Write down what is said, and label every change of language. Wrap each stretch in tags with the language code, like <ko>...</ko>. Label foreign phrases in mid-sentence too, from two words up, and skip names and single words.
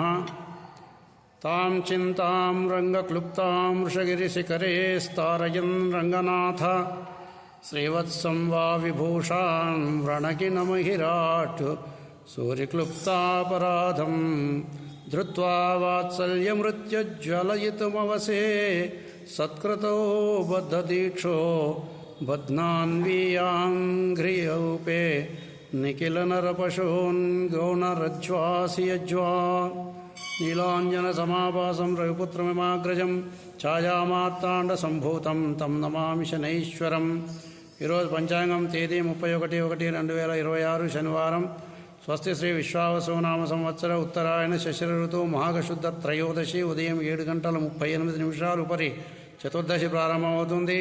<sa>तां चिन्तां रङ्गक्लुप्तां वृषगिरिशिखरे स्तारयन् रङ्गनाथ श्रीवत्सं वा विभूषां व्रणकिनमहिराट् सूर्यक्लुप्तापराधं धृत्वा वात्सल्यमृत्युज्ज्वलयितुमवसे सत्कृतो बद्धदीक्षो बध्नान्वीयाङ्घ्रियौपे निखिलनरपशून् गौणरज्ज्वासि यज्वा नीलाञ्जनसमाभासं रविपुत्रमिमाग्रजं ఛాయామార్తాండసంభూతం తం నమామి శనైశ్వరం.</sa> <te>ఈరోజు పంచాంగం తేదీ 31/1/2026 శనివారం. స్వస్తి శ్రీ విశ్వావసునామ సంవత్సర ఉత్తరాయణ శశిర ఋతువు మాఘశుద్ధ త్రయోదశి ఉదయం 7:38 ఉపరి చతుర్దశి ప్రారంభమవుతుంది.</te>